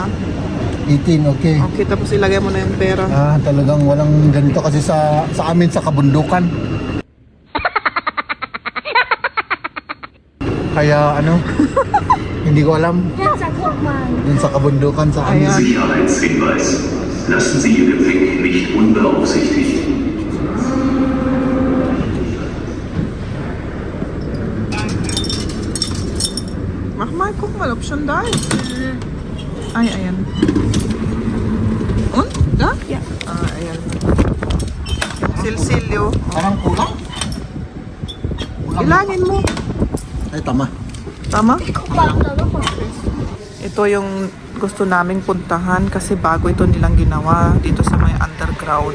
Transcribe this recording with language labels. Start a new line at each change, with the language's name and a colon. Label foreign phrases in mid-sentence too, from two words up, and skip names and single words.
Filipino: 18, okay. Okay, tapos ilagay mo na yung pera. Talagang walang ganito kasi sa amin sa kabundukan. Kaya hindi ko alam. Dun sa kabundukan sa amin. Ayan.
German: Sicherheitshinweis. Lassen Sie Ihr Gepäck nicht unbeaufsichtigt. Mach mal, guck mal, ob schon da ist.
Filipino: Ay, ayan.
German: Und? Da? Ja.
Filipino: Ayan. Silsilyo. Parang kulang. Ilangin mo. Ay, tama. Tama? Ito yung gusto naming puntahan kasi bago ito nilang ginawa dito sa may underground.